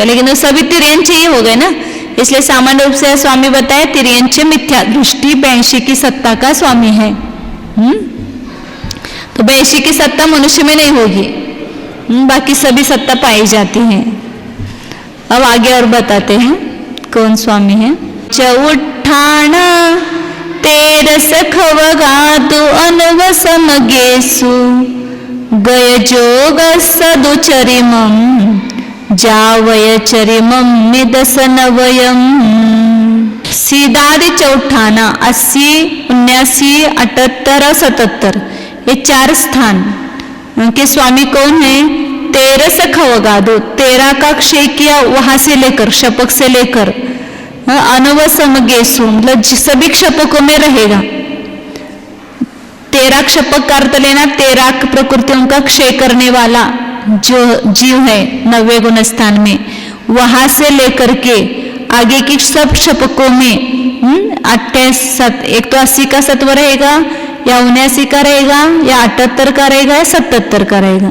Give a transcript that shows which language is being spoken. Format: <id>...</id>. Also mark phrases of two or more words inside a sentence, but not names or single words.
<hi>लेकिन वो सभी तिर्यंच ही हो गए ना, इसलिए सामान्य रूप से स्वामी बताए तिर्यंच मिथ्या दृष्टि 82 की सत्ता का स्वामी है। तो 82 की सत्ता मनुष्य में नहीं होगी, बाकी सभी सत्ता पाई जाती है। अब आगे और बताते हैं कौन स्वामी है।</hi> <pra>चौठाना तेरस खवगातु अनवसम गेसु गय जोग सदुचरिमं जावय चरिमं निदसनवयम्।</pra> <hi>सीधादि चौठाना 80 79 78 और 77 ये 4 स्थान उनके स्वामी कौन है? 13 खवगादु, 13 का क्षय किया वहां से लेकर शपक से लेकर</hi> <pra>अनवसम गेसु</pra> <hi>मतलब सभी क्षपकों में रहेगा। 13 क्षपक का अर्थ लेना 13 प्रकृतियों का क्षय करने वाला जो जीव है 90 गुण स्थान में, वहां से लेकर के आगे की सब क्षपकों में 88 एक तो 80 का सत्व रहेगा या 79 का रहेगा या 78 का रहेगा या 77 का रहेगा।</hi>